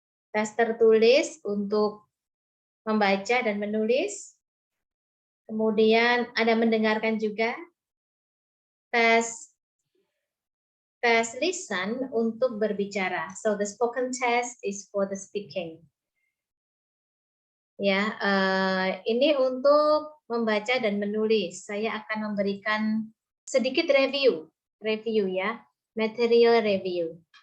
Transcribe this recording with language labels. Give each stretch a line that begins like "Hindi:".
Indonesian: Tes tertulis untuk membaca dan menulis. Kemudian ada mendengarkan juga. Tes lisan untuk berbicara.
English: So the spoken test is for the speaking.
Indonesian: Ya, ini untuk membaca dan menulis. Saya akan memberikan sedikit review ya,
English: material review.